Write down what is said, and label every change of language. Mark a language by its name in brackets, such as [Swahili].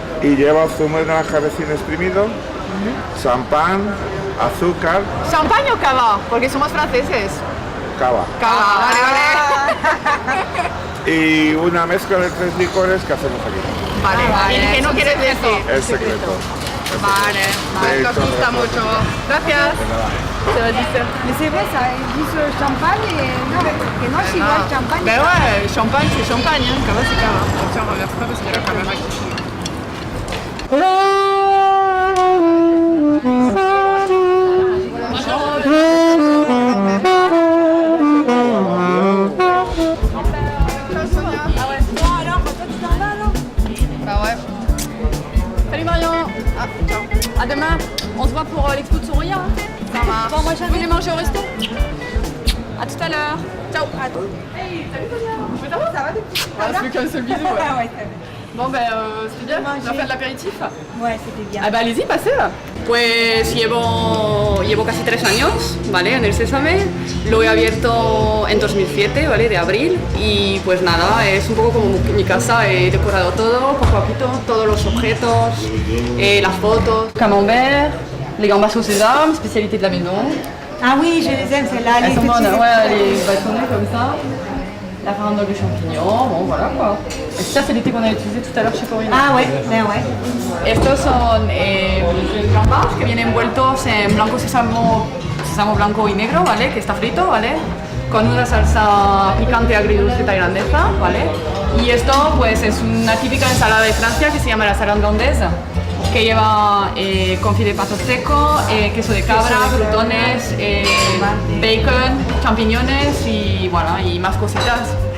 [Spanish] Y lleva zumo de naranja recién exprimido, champán, azúcar, ¿Champagne o cava? Porque somos franceses. cava. Cava, vale, Y una mezcla de 3 licores que hacemos aquí. vale. Vale, ¿y qué no quieres decir? Es secreto. Vale, vale, nos gusta mucho. Gracias. [French] Ça va dire. Mais c'est vrai, ça, ils disent champagne et non, [Spanish] que no es igual champagne. [French] Ben ouais, champagne c'est champagne, hein. Cava c'est cava. Tiens, on reverse pas parce qu'il y a la caméra qui filme. Bon, alors, toi, tu t'en vas, alors? Bah ouais. Salut Marion. Ah, ciao. À demain. On se voit pour l'expo de Soraya. Hein. Ça marche. Bon, moi je voulais manger au resto. À tout à l'heure. Ciao. Ah, c'est qu'un seul bisou. Ouais. Ah ouais, très bien. Bon c'était bien. On va faire de l'apéritif. Ouais, c'était bien. Ah bah allez-y, passez. [Spanish] Pues llevo casi 3 años, ¿vale? En el Sésame. Lo he abierto en 2007, ¿vale? De abril. Y pues nada, es un poco como mi casa. He decorado todo, poco a poquito, todos los objetos, las fotos. [French] Camembert, les gambas au sésame, spécialité de la maison. Ah oui, je les aime, celles-là. Elles Les sont petits bonnes, étoiles. ouais, les bâtonnets comme ça. La farandole de champignons, bon voilà quoi. Et ça c'est l'été qu'on a utilisé tout à l'heure chez Corinne. Ah ouais, ben ouais. [Spanish] Estos son gambas que vienen envueltos en blanco sésamo blanco y negro, ¿vale? Que está frito, ¿vale? Con una salsa picante agridulce tailandesa, ¿vale? Y esto pues es una típica ensalada de Francia que se llama la salade hollandaise, que lleva confit de pato seco, queso de cabra, crutones, bacon, champiñones y bueno, y más cositas.